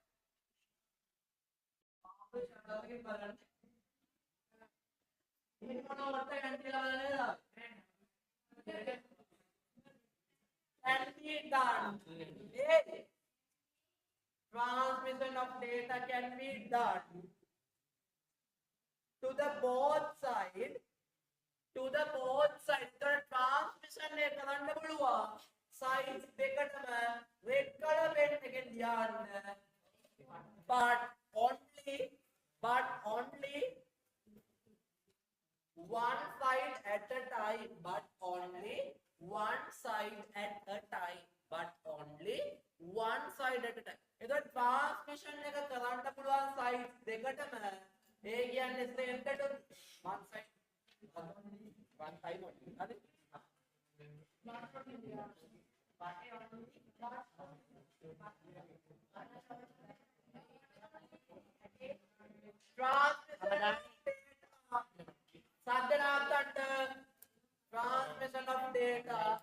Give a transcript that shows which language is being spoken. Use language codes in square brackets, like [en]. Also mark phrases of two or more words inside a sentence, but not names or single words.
[en] Can be done. Transmission of data can be done to the both side. To the both sides. The transmission [si] එක කරන්න පුළුවන්. Sides දෙකටම [en] red color pen [si] එකෙන් තියන්න. [en] But only one side at a time. But only one side at a time. But only one side at a time. [si] එතකොට transmission එක කරන්න පුළුවන් sides දෙකටම ඒ කියන්නේ [en] center to one side. One side only. Adi? Transmission of data.